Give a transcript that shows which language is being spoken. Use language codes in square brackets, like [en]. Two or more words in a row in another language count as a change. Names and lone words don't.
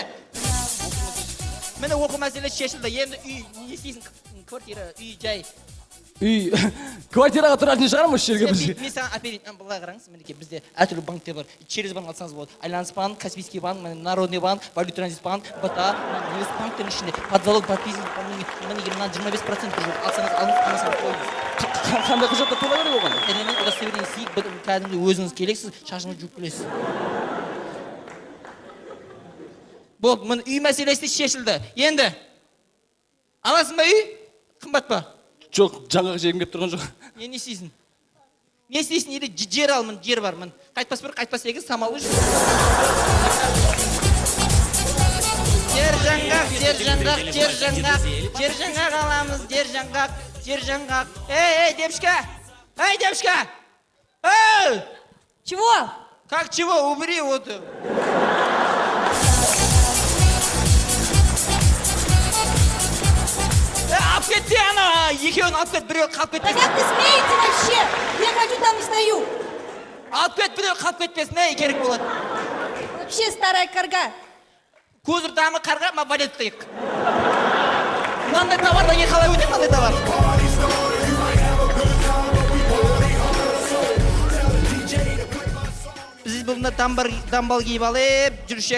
[kk] Міне оқу мәселесі шешілді. Енді үй, не істейсің? Квартира, үй, жай. Үй, квартираға тұратын шығар ма жерге бізге? Мен саған оперейін, былай қараңыз, мінеке бізде әртүрлі банктер бар. [ru] Через банк [kk] алсаңыз болады. Альянс банк, Каспийский банк, Народный банк, Валют транзит банк, БТА, Невест банктың ішінде. [ru] Под залог, под бизнес, [kk] мінеке 25% жоқ. Алсаңыз, алмасаңыз қойыңыз. Қандай құжатта тола керек оған? Элемент удостоверение сиік, кәдімгі өзіңіз келесіз, шашыңыз жуып келесіз. Болды, міне үй мәселесі шешілді. Енді, аласың ба үй? Қымбат па? Жоқ, жаңағы жерім кеп тұрған жоқ. Не істейсің? Не істейсің? Еді жер ал, жер бар. Қайтпас бір, қайтпас егіз, самалы жүр. Жер аламыз, жер жаңғақ. [ru] Эй, девушка! Эй! Чего? Как чего? Убери вот. [kk] Алып кетті ана, екеуін алып кет, біреу қалып кетпесін. [ru] Да как вы смеете вообще? Я хочу, там и стою. [kk] Алып кет, біреу қалып кетпесін, не керек болады? [ru] Вообще старая карга. [kk] Көзір дамы қарға, ма валет тайық. Мынандай товарда не қалай өтем, мынандай товар? Біз бұнда дамбал кейіп алып, жүршек.